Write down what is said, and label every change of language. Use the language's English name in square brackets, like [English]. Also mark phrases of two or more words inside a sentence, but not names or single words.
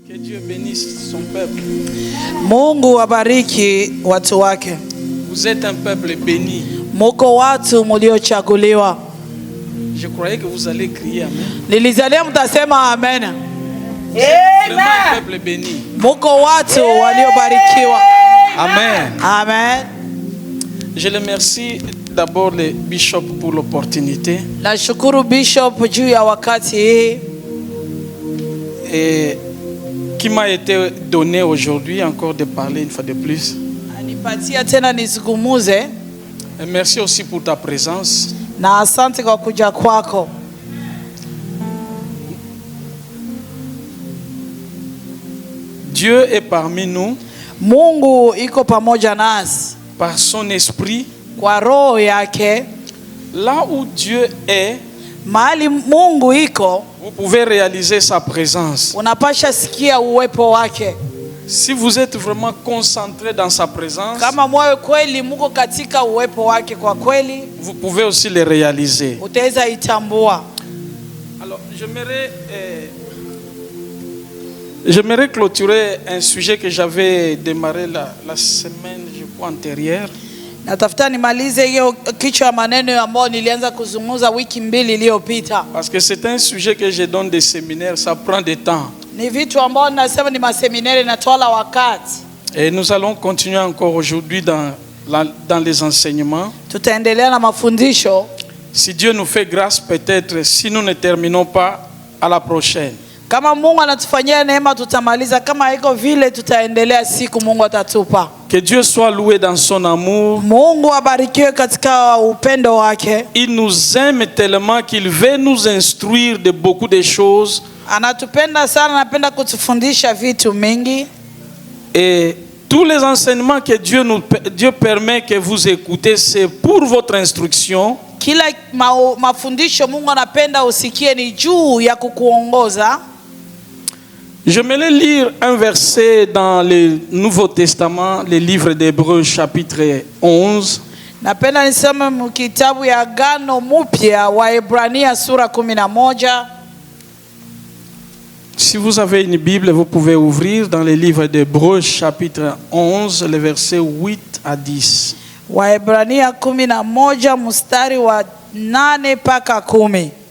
[French] Que Dieu bénisse son peuple. [Swahili] Mungu abariki watu wake. [French] Vous êtes un peuple béni. [Swahili] Muko watu muliochaguliwa. [French] Je croyais que vous allez crier amen. [Swahili] Nilizalia mtasema amen. [French] Vraiment un peuple béni. [Swahili] Muko watu waliobarikiwa. Amen. Amen. [French] Je le remercie d'abord le bishop pour l'opportunité. [Swahili] Nashukuru Bishop juu ya wakati hii [French] Et qui m'a été donné aujourd'hui encore de parler une fois de plus. [Swahili] anipatia tena nizungumuze, [French] Et merci aussi pour ta présence. [Swahili] na asante kwa kuja kwako. [French] Dieu est parmi nous [Swahili] Mungu iko pamoja nasi [French] par son esprit. [Swahili] kwa roho yake. [French] Là où Dieu est, [Swahili] Mahali Mungu iko, [French] vous pouvez réaliser sa présence. [Swahili] unapasha sikia uwepo wake. [French] Si vous êtes vraiment concentré dans sa présence, [Swahili] Kama moyo kweli muko katika uwepo wake, kwa kweli [French] vous pouvez aussi le réaliser. [Swahili] utaweza itambua. [French] Alors, j'aimerais clôturer un sujet que j'avais démarré la semaine, je crois, antérieure. [Swahili] Natafuta nimalize hiyo kichwa ya maneno ambayo nilianza kuzungumza wiki mbili iliyopita. [French] Parce que c'est un sujet que je donne des séminaires, ça prend du temps. [Swahili] Ni vitu ambao nasema ni maseminari na tola wakati. [French] Et nous allons continuer encore aujourd'hui dans les enseignements. [Swahili] Tutaendelea na mafundisho. [French] Si Dieu nous fait grâce, peut-être, si nous ne terminons pas, à la prochaine. [Swahili] Kama Mungu anatufanyia neema tutamaliza, kama iko vile tutaendelea siku Mungu atatupa. [French] Que Dieu soit loué dans son amour. [Swahili] Mungu abarikiwe katika upendo wake. [French] Il nous aime tellement qu'il veut nous instruire de beaucoup de choses. [Swahili] Anatupenda sana, anapenda kutufundisha vitu mingi. [French] Et tous les enseignements que Dieu permet que vous écoutez, c'est pour votre instruction. [Swahili] Kila mafundisho Mungu anapenda usikie ni juu ya kukuongoza. [French] Je vais lire un verset dans le Nouveau Testament, le livre d'Hébreux chapitre 11. [Swahili] Napenda nisome kitabu ya Agano Mpya wa Ebrania sura 11. [French] Si vous avez une Bible, vous pouvez ouvrir dans le livre d'Hébreux chapitre 11, les versets 8 à 10. [Swahili] Waebrania 11 mstari wa 8 mpaka 10.